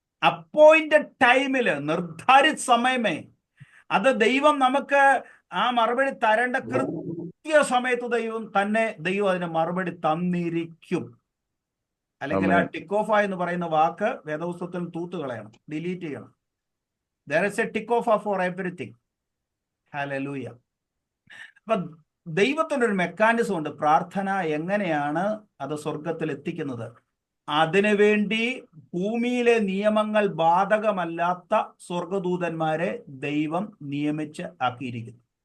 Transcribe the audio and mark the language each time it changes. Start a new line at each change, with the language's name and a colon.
Malayalam: Appointed ടൈമില്, നിർദ്ധാരിത സമയമേ, അത് ദൈവം നമുക്ക് ആ മറുപടി തരേണ്ട കൃത്യ സമയത്ത് ദൈവം അതിന് മറുപടി തന്നിരിക്കും. അല്ലെങ്കിൽ ആ ടിക്ക് ഓഫ് എന്ന് പറയുന്ന വാക്ക് വേദപുസ്തകത്തിൽ തൂത്ത് കളയണം, ഡിലീറ്റ് ചെയ്യണം.
English: There is a tick off for everything.
Malayalam: Hallelujah. അപ്പൊ ദൈവത്തിന്റെ ഒരു മെക്കാനിസം ഉണ്ട്. പ്രാർത്ഥന എങ്ങനെയാണ് അത് സ്വർഗത്തിൽ എത്തിക്കുന്നത്? അതിനുവേണ്ടി ഭൂമിയിലെ നിയമങ്ങൾ ബാധകമല്ലാത്ത സ്വർഗദൂതന്മാരെ ദൈവം നിയമിച്ച് ആക്കിയിരിക്കുന്നു.